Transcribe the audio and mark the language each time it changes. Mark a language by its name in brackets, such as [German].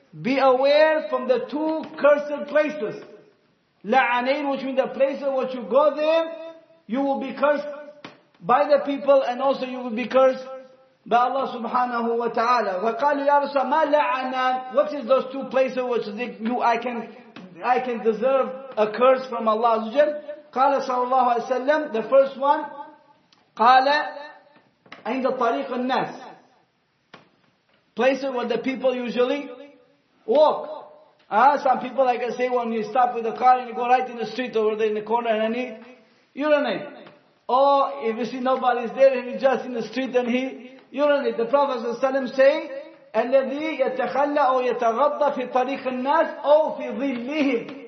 [English] Be aware from the two cursed places. La'anain, which means the places which you go there, you will be cursed by the people, and also you will be cursed by Allah subhanahu wa ta'ala. [Arabic] وَقَالُوا يَا رَسُولَ مَا لَعَنَانِ. [English] What is those two places which I can deserve a curse from Allah Azza wa Jal? [Arabic] قال صلى الله عليه وسلم, [English] the first one, [Arabic] قال عند طريق الناس. [English] Places where the people usually walk. Some people, like I say, when you stop with the car and you go right in the street over in the corner and he urinate. Or if you see nobody's there and he's just in the street and he urinate. The Prophet ﷺ say, [Arabic] الذي يتخلى أو يتغضى في طريق الناس أو في ظلهم.